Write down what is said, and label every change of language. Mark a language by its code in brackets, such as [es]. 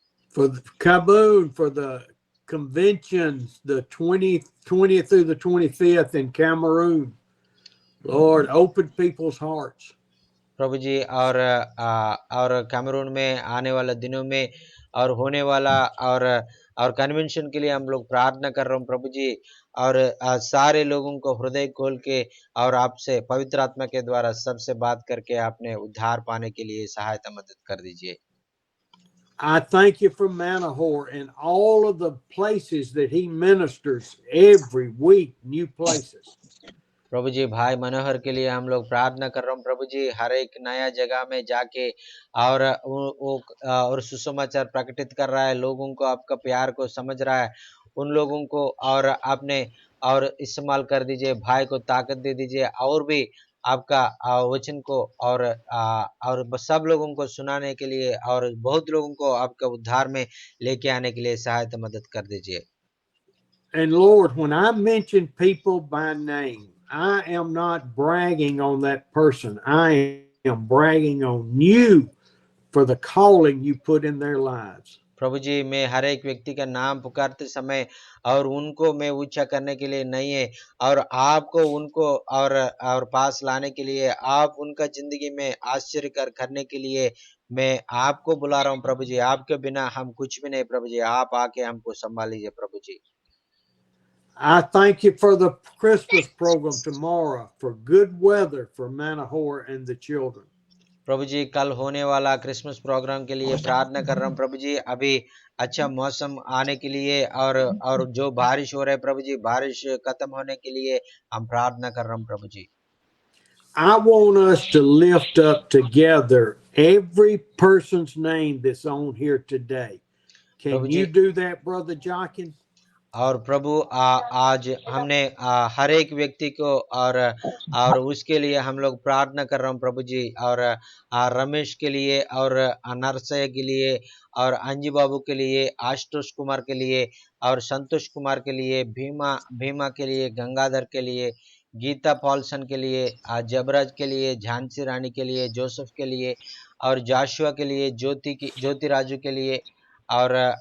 [en] For the Kaboon, for the conventions, the 20th through the 25th in Cameroon, Lord, open people's hearts. [hi] प्रभु जी और Cameroon में आने वाले दिनों में और होने वाला और कन्वेंशन के लिए हम लोग प्रार्थना कर रहे हैं प्रभु जी और सारे लोगों को हृदय खोल के और आपसे पवित्र आत्मा के द्वारा सबसे बात करके आपने उद्धार पाने के लिए सहायता मदद कर दीजिए। [en] I thank you for Manahor and all of the places that he ministers every week, new places. [hi] प्रभु जी भाई मनोहर के लिए हम लोग प्रार्थना कर रहे हैं प्रभु जी हर एक नया जगह में जाके और सुसमाचार प्रकटित कर रहा है लोगों को आपका प्यार को समझ रहा है उन लोगों को और आपने और इस्तेमाल कर दीजिए भाई को ताकत दे दीजिए और भी आपका वचन को और सब लोगों को सुनाने के लिए और बहुत लोगों को आपका उद्धार में लेके आने के लिए सहायता मदद कर दीजिए। [en] And Lord, when I mention people by name, I am not bragging on that person. I bragging on you for the calling you put in their lives. [hi] प्रभु जी, मैं हर एक व्यक्ति का नाम पुकारते समय और उनको मैं ऊंचा करने के लिए नहीं है, और आपको उनको और पास लाने के लिए, आप उनका जिंदगी में आश्चर्य करने के लिए मैं आपको बुला रहा हूं प्रभु जी। आपके बिना हम कुछ भी नहीं प्रभु जी, आप आके हमको संभाल लीजिए प्रभु जी। [en] I thank you for the Christmas program tomorrow, for good weather for Manahor and the children. [hi] प्रभु जी, कल होने वाला क्रिसमस प्रोग्राम के लिए प्रार्थना कर रहा हूँ प्रभु जी। अभी अच्छा मौसम आने के लिए और जो बारिश हो रहा है प्रभु जी, बारिश खत्म होने के लिए हम प्रार्थना कर रहा हूँ प्रभु जी। [en] I want us to lift up together every person's name that's on here today. Can [hi] Prabhu [en] you [hi] ji, [en] do that, Brother Jochen? [hi] और प्रभु आज हमने हर एक व्यक्ति को और उसके लिए हम लोग प्रार्थना कर रहे हैं प्रभु जी। और रमेश के लिए और नरसय के लिए और अंजू बाबू के लिए, आशुतोष कुमार के लिए और संतोष कुमार के लिए, भीमा के लिए, गंगाधर के लिए, गीता पॉल्सन के लिए, जबराज के लिए, झांसी रानी के लिए, जोसेफ के लिए और जाशुआ के लिए, ज्योति राजू के लिए और